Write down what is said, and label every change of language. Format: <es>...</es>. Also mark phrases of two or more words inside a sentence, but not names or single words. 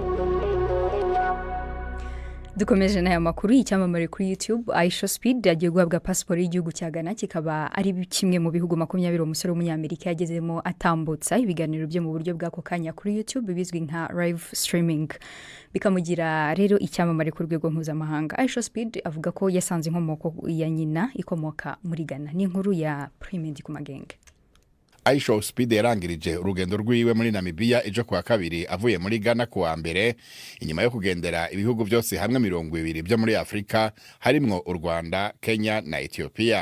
<rn>Dukomeje n'aya makuru y'icyamamare kuri YouTube. Aisha Speed yagiye guhabwa passport y'igihugu cya Ghana, kikaba ari kimwe mu bihugu 20 umusore w'umunyamerika yagezemo atambutsa ibiganiro byo mu buryo bw'ako kanya kuri YouTube bizwi nka</rn> <en>live streaming,</en> <rn>bikamugira rero icyamamare ku rwego mpuzamahanga. Aisha Speed avuga ko yasanze inkomoko ya nyina ikomoka muri Ghana. Ni inkuru ya Prime Ndikumagenge. Aisha Speed yarangirije urugendo rwiwe muri Namibia ejo kuwa kabiri avuye muri Ghana kuwa mbere, inyuma yo kugendera ibihugu byose hamwe 20 byo muri Afrika harimwo u Rwanda, Kenya na Ethiopia.</rn>